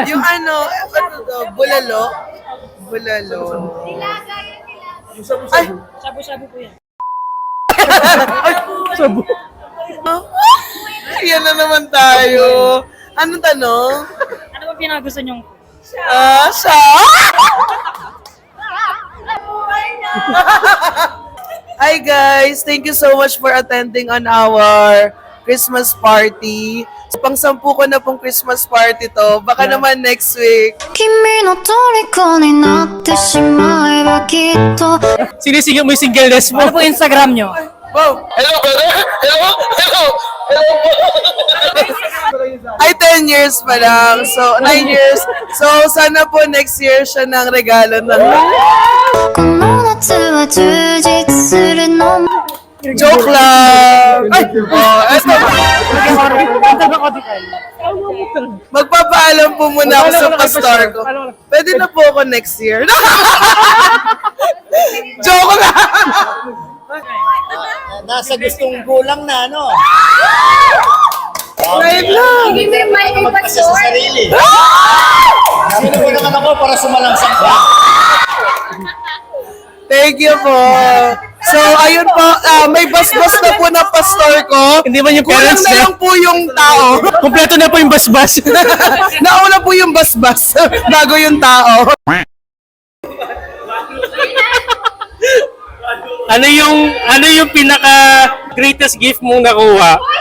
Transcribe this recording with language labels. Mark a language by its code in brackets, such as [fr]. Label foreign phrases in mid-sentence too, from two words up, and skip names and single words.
[tl] Yung ano to? Bulalo? Bulalo. Ay! Shabu-shabu po yan. Sabu. Yan na naman tayo. Anong tanong? Ano ba pinakagusto niyong food? Siya? [en] Hi guys! Thank you so much for attending on our Christmas party. [tl] Pang-10 ko na pong [en] Christmas party [tl] to. Baka naman [en] next week. [ja] 君の虜になってしまえばきっと [tl] Sinisingil mo yung singleness mo. Ano po Instagram niyo? [en] Wow! Hello, brother! Hello! Hello! Hello! [tl] Ay, 10 years pa lang. So, 9 years. So, sana po [en] next year [tl] siya ng regalo ng... [ja] この夏は充実するの [tl] Joke lang! Ay! Oh, eto. Magpapaalam po muna ako sa pastor ko. Pwede na po ako [en] next year. [tl] Joke lang! Nasa gustong gulang na, ano? Wait lang! Magpasa sa sarili. Sino ko naman ako para sumalangsang ka? Thank you po. So, ayun po, may basbas na po na pastor ko. Hindi man yung Kulang parents na niya. lang po yung tao. Kompleto na po yung basbas. Nauna po yung basbas bago yung tao. Ano yung pinaka [en] greatest gift [tl] mong nakuha?